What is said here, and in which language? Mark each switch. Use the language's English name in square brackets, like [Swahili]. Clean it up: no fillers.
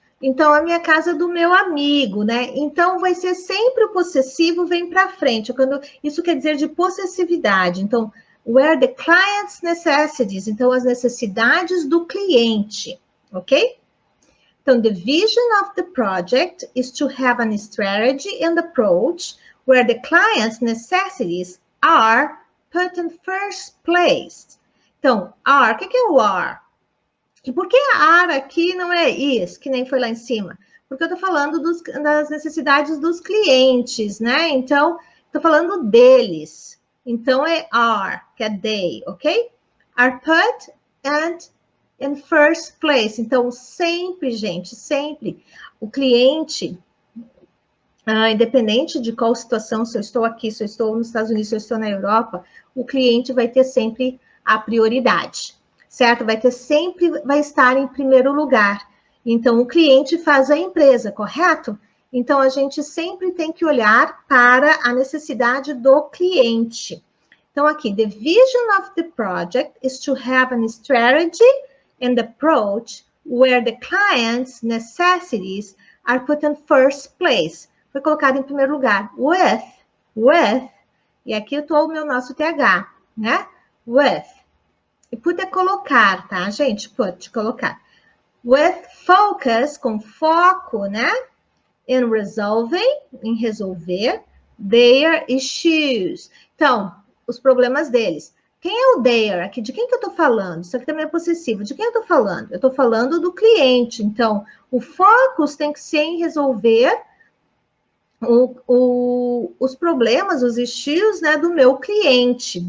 [Portuguese] Então, a minha casa do meu amigo, né? Então, vai ser sempre o possessivo vem para frente. Isso quer dizer de possessividade. [English] Então, where the client's necessities. [Portuguese] Então, as necessidades do cliente, ok? [English] Então, the vision of the project is to have a strategy and approach where the client's necessities are put in first place. [Portuguese] Então, are, o que é o are? E por que are aqui não é is, que nem foi lá em cima? Porque eu estou falando das necessidades dos clientes, né? Então, estou falando deles. Então, é are, que é they, ok? [English] Are put and in first place. [Portuguese] Então, sempre, gente, sempre, o cliente, independente de qual situação, se eu estou aqui, se eu estou nos Estados Unidos, se eu estou na Europa, o cliente vai ter sempre a prioridade, certo? Vai estar em primeiro lugar. Então, o cliente faz a empresa, correto? Então, a gente sempre tem que olhar para a necessidade do cliente. [English] Então, aqui, the vision of the project is to have a strategy and approach where the client's necessities are put in first place. [Portuguese] Foi colocado em primeiro lugar. With, e aqui eu estou o nosso TH, né? With. E put é colocar, tá, gente? Put, colocar. [English] With focus, [Portuguese] com foco, né? [English] In resolving, [Portuguese] em resolver, [English] their issues. [Portuguese] Então, os problemas deles. Quem é o their aqui? De quem que eu estou falando? Isso aqui também é possessivo. De quem eu estou falando? Eu estou falando do cliente. Então, o focus tem que ser em resolver os problemas, os issues, né, do meu cliente.